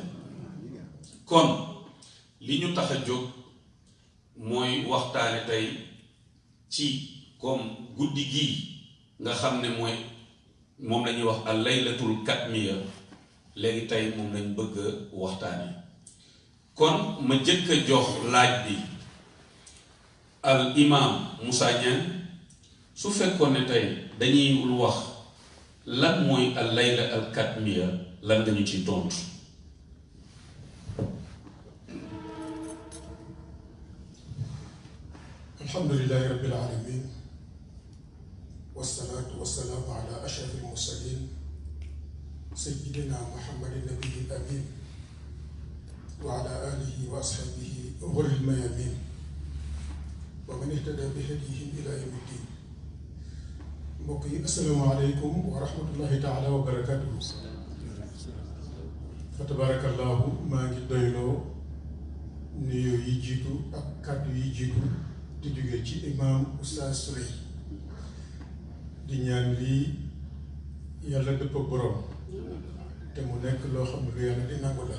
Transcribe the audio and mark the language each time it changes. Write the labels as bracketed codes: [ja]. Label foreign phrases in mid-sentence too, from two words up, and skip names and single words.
[wo] kon li ñu tax a jóg mooy waxtaane tey ci comme guddi gii nga xam ne mooy moom la ñuy wax [ar] الليلة الكتمية [wo] léegi tey moom lañ bëgg waxtaane kon ma jëkk a jox laaj bi al imam Moussa Niang su fekkoon ne tey dañuy wax lan mooy [ar] الليلة الكتمية [wo] lan nga ñu ci tontu. [ar] الحمد لله رب العالمين والصلاة والسلام على أشرف المرسلين سيدنا محمد النبي الأمين وعلى آله وأصحابه غر الميامين ومن اهتدى بهديهم إلى يوم الدين. [wo] mbokk yi [ar] السلام عليكم ورحمة الله تعالى وبركاته. فتبارك الله [wo] maa ngi doyloo nuyoo yi jiitu ak kàddu yi jiitu di jóge ci imaam Oustaz Sourey di ñaan lii yàlla dëpp ak borom te mu nekk loo xam ne lu yàlla di nangu la.